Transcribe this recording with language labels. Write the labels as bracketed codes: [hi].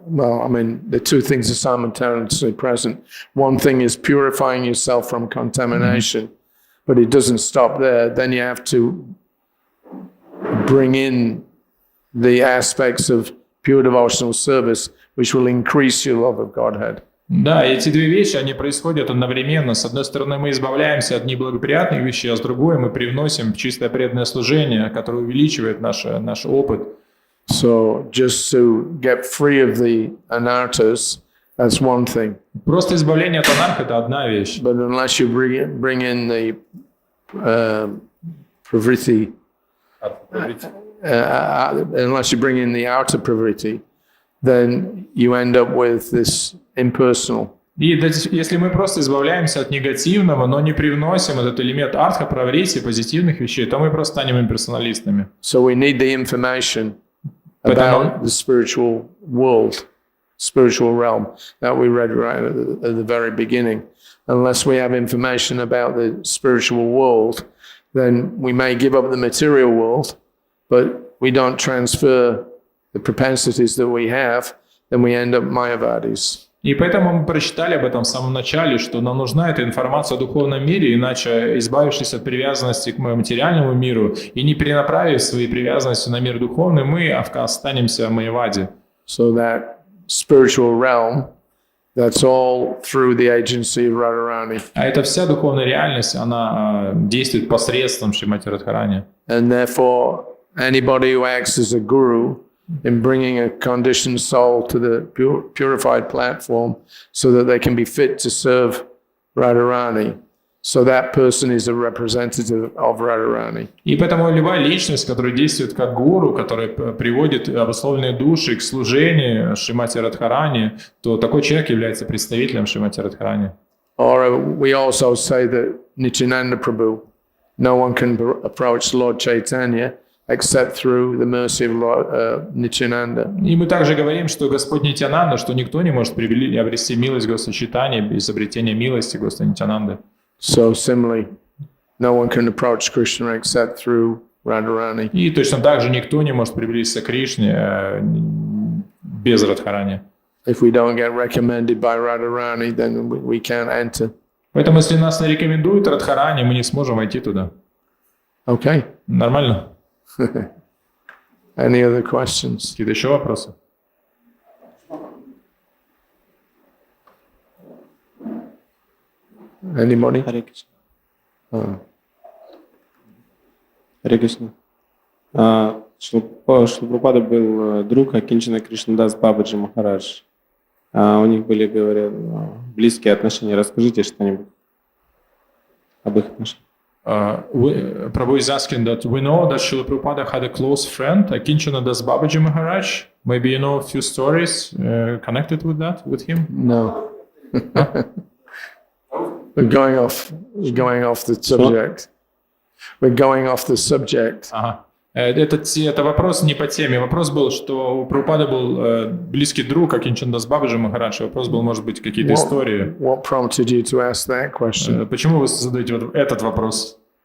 [en] Well, I mean, the two things are simultaneously present. One thing is purifying yourself from contamination, but it doesn't stop there. Then you have to bring in the aspects of pure devotional service, which will increase your love of Godhead. [ru] Да, эти две вещи, они происходят одновременно. С одной стороны, мы избавляемся от неблагоприятных вещей, а с другой мы привносим чистое преданное служение, которое увеличивает наш опыт. [en] So just to get free of the anarthas, that's one thing. [ru] Просто избавление от анарха – это одна вещь. [en] But unless you bring in the pravriti, unless you bring in the outer pravriti, then you end up with this impersonal. [ru] И если мы просто избавляемся от негативного, но не привносим этот элемент артха, праврити, позитивных вещей, то мы просто станем имперсоналистами. [en] So we need the information about the spiritual world, spiritual realm that we read right at the very beginning. Unless we have information about the spiritual world, then we may give up the material world, but we don't transfer the propensities that we have, then we end up Mayavadis. [ru] И поэтому мы прочитали об этом в самом начале, что нам нужна эта информация о духовном мире, иначе, избавившись от привязанности к материальному миру и не перенаправив свои привязанности на мир духовный, мы останемся Майявади. [en] So that spiritual realm, that's all through the agency of Radharani. [ru] А эта вся духовная реальность, она действует посредством Шримати Радхарани. [en] And therefore, anybody who acts as a guru in bringing a conditioned soul to the purified platform so that they can be fit to serve Radharani. So that person is a representative of Radharani. [ru] И поэтому любая личность, которая действует как гуру, которая приводит обусловленные души к служению Шримати Радхарани, то такой человек является представителем Шримати Радхарани. [en] Or we also say that Nityananda Prabhu, no one can approach Lord Chaitanya except through the mercy of Lord Nityananda. [ru] И мы также говорим, что Господь Нитянанда, что никто не может обрести милость Господа Чайтаньи без обретения милости Господа Нитянанды. [en] So similarly, no one can approach Krishna except through Radharani. [ru] И точно так же никто не может приблизиться к Кришне без Радхарани. [en] If we don't get recommended by Radharani, then we can't enter. [ru] Поэтому, если нас не рекомендуют Радхарани, мы не сможем войти туда. [en] Okay. [ru] Нормально? [en] Any other questions? [ru] Какие-то еще вопросы? [en] Anybody? [ru] Хари Кришна. Хари Кришна. Шрила Прабхупада был друг Акинчана Кришнадас Бабаджи Махарадж. У них были, говорят, близкие отношения. Расскажите что-нибудь об их отношениях. [en] Prabhu is asking that we know that Srila Prabhupada had a close friend, Akinchana Das Babaji Maharaj. Maybe you know a few stories connected with that, with him? No. We're going off the subject. We're going off the subject. [ru] Ага. Это вопрос не по теме. Вопрос был, что у Прабхупады был близкий друг Акинчана Дас Бабаджи Махарадж. Вопрос был, может быть, какие-то истории. [en] What prompted you to ask that question? [ru] Почему вы задаете вот этот вопрос?